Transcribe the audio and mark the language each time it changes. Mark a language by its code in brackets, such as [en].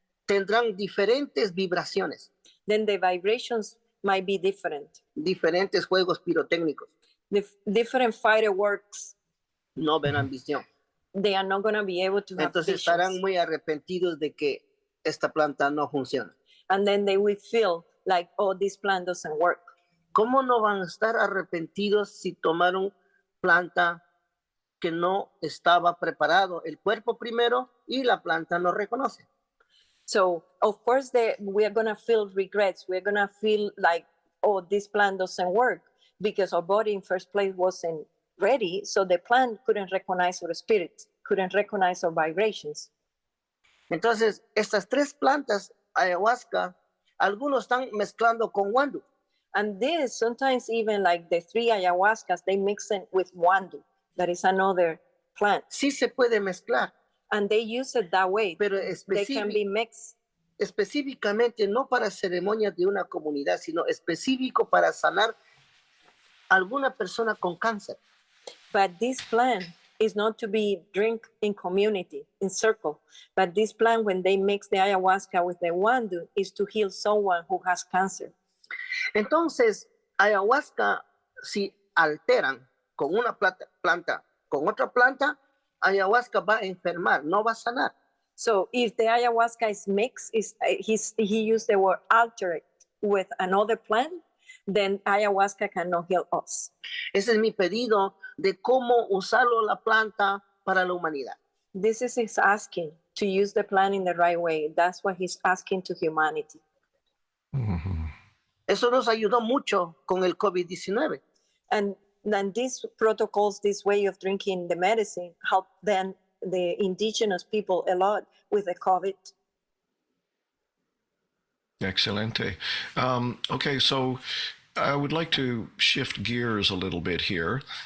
[es] tendrán diferentes vibraciones, [en] then the vibrations might be different. [es] diferentes juegos pirotécnicos. [en] Different fireworks, [es] No verán visión. [en] they are not going to be able to have [es] Entonces [en] visions. [es] estarán muy arrepentidos de que esta planta no funciona. [en] And then they will feel like, oh, this plan doesn't work. [es] ¿Cómo no van a estar arrepentidos si tomaron planta que no estaba preparado el cuerpo primero y la planta no reconoce? [en] So, of course, we are going to feel regrets. We're going to feel like, oh, this plan doesn't work because our body in first place wasn't ready. So the plant couldn't recognize our spirit, couldn't recognize our vibrations. [es] Entonces, estas tres plantas, ayahuasca, algunos están mezclando con wandu. [en] And this, sometimes even like the 3 ayahuascas, they mix it with wandu. That is another plant. [es] Sí se puede mezclar, [en] And they use it that way. [es] pero [en] They can be mixed. [es] específicamente no para ceremonias de una comunidad, sino específico para sanar a alguna persona con cáncer. [en] But this plant is not to be drink in community, in circle. But this plant, when they mix the ayahuasca with the wandu, is to heal someone who has cancer. [es] Entonces, ayahuasca, si alteran con una planta con otra planta, ayahuasca va a enfermar, no va a sanar. [en] So if the ayahuasca is mixed, he used the word alter with another plant, then ayahuasca cannot heal us. [es] Ese es mi pedido de cómo usarlo la planta para la humanidad. [en] This is his asking to use the plant in the right way. That's what he's asking to humanity. Mm-hmm. [es] Eso nos ayudó mucho con el COVID-19. [en] And then these protocols, this way of drinking the medicine, helped then the indigenous people a lot with the COVID. [es] Excelente. [en] Okay, so I would like to shift gears a little bit here.